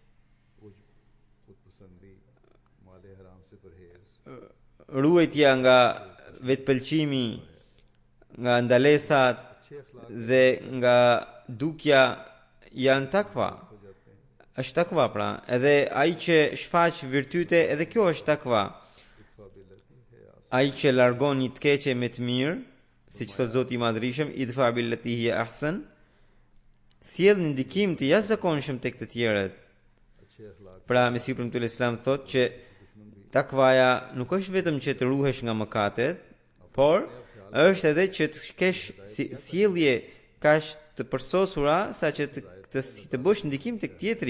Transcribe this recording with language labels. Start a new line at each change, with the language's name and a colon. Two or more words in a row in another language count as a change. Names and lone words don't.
Albanian: Ruajtja nga vetpëlqimi, nga ndalesat dhe nga dukja janë takva. Është takva pra, edhe ai që shfaq virtyte, edhe kjo është takva. Ai që largon një të keqe me të mirë, siç thot Zoti i Madhërisëm,
Arabic: ادفع بالتي هي أحسن,
Albanian: sjell një ndikim të jashtëzakonshëm tek të tjerët. Pra Mesiu premtuar Islam thot që takvaja nuk është vetëm që të ruhesh nga mëkatet, por është edhe që të kesh sjellje kaq të përsosura sa që të bësh ndikim tek tjetri.